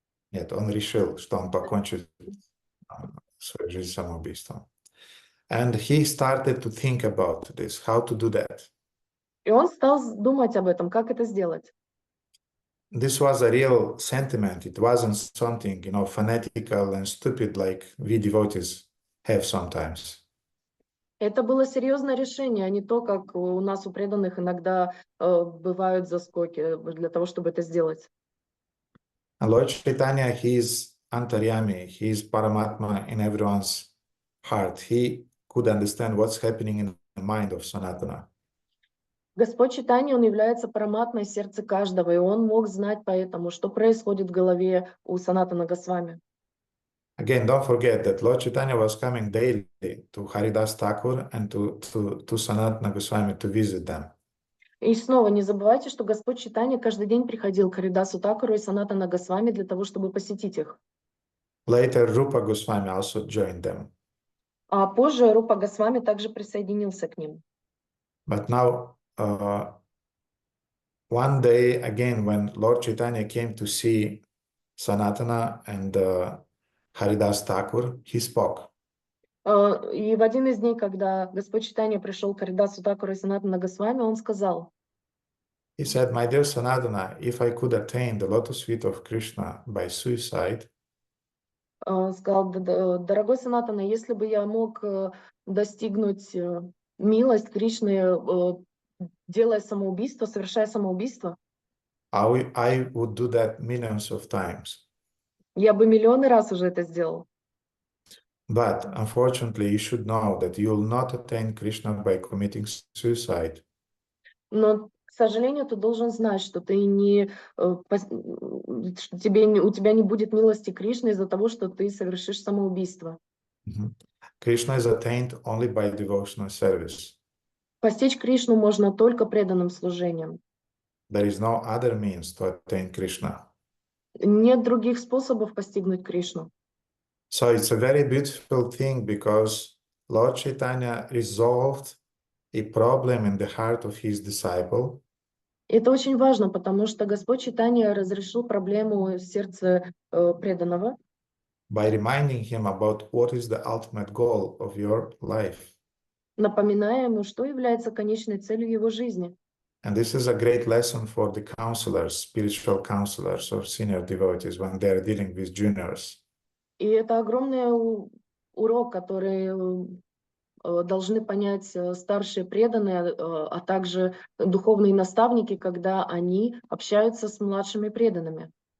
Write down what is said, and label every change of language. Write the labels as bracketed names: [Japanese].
[Russian] Нет, он решил, что он покончит свою жизнь самоубийством. [English] And he started to think about this, how to do that. [Russian] И он стал думать об этом, как это сделать. [English] This was a real sentiment. It wasn't something, fanatical and stupid like we devotees have sometimes. [Russian] Это было серьезное решение, а не то, как у нас у преданных иногда бывают заскоки для того, чтобы это сделать. [English] And Lord Chaitanya, he is Antaryami, he is Paramatma in everyone's heart. He could understand what's happening in the mind of Sanatana. [Russian] Господь Чайтанья, он является параматмой сердца каждого, и он мог знать поэтому, что происходит в голове у Санатана Госвами. [English] Again, don't forget that Lord Chaitanya was coming daily to Haridas Thakur and to Sanatana Goswami to visit them. [Russian] И снова не забывайте, что Господь Чайтанья каждый день приходил к Харидасу Такуру и Санатана Госвами для того, чтобы посетить их. [English] Later, Rupa Goswami also joined them. [Russian] А позже Рупа Госвами также присоединился к ним. [English] But now, one day again, when Lord Chaitanya came to see Sanatana and Haridas Thakur, he spoke. [Russian] И в один из дней, когда Господь Чайтанья пришел к Харидасу Такуру и Санатана Госвами, он сказал, [English] He said, my dear Sanatana, if I could attain the lotus feet of Krishna by suicide, [Russian] сказал, дорогой Санатана, если бы я мог достигнуть милость Кришны, делая самоубийство, совершая самоубийство, [English] I would do that millions of times. [Russian] я бы миллионы раз уже это сделал. [English] But unfortunately, you should know that you will not attain Krishna by committing suicide. [Russian] Но, к сожалению, ты должен знать, что ты у тебя не будет милости Кришны из-за того, что ты совершишь самоубийство. [English] Krishna is attained only by devotional service. [Russian] Постичь Кришну можно только преданным служением. [English] There is no other means to attain Krishna. [Russian] Нет других способов постигнуть Кришну. [English] So it's a very beautiful thing because Lord Chaitanya resolved a problem in the heart of his disciple. [Russian] Это очень важно, потому что Господь Чайтанья разрешил проблему в сердце преданного, [English] By reminding him about what is the ultimate goal of your life. [Russian] напоминая ему, что является конечной целью его жизни. [English] And this is a great lesson for the counselors, spiritual counselors or senior devotees when they are dealing with juniors. [Russian] И это огромный урок, который должны понять старшие преданные, а также духовные наставники, когда они общаются с младшими преданными.